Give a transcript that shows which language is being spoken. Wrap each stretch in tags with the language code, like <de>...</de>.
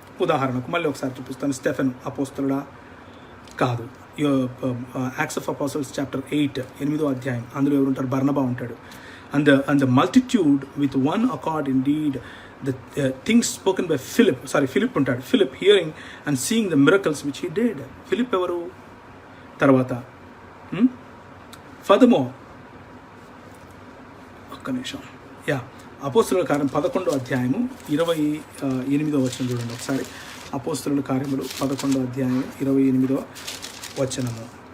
<te>ఉదాహరణకు మళ్ళీ ఒకసారి చూపిస్తాను. స్టెఫెన్ అపోస్తలుడా? కాదు. యాక్ట్స్ ఆఫ్ అపోస్టల్స్ చాప్టర్ 8, 8వ అధ్యాయం, అందులో ఎవరుంటారు? బర్నబా ఉంటాడు.</te> <en>And the multitude with one accord indeed the things spoken by Philip ఉంటాడు. Philip hearing and seeing the miracles which he did.</en> <te>Philip ఎవరు? తర్వాత ఫర్దర్మోర్, ఒక్క నిమిషం, అపోస్తలుల కార్యం 11వ అధ్యాయము 28వ వచనం చూడండి ఒకసారి. అపోస్తలుల కార్యములు 11వ అధ్యాయం 28వ వచనము.</te>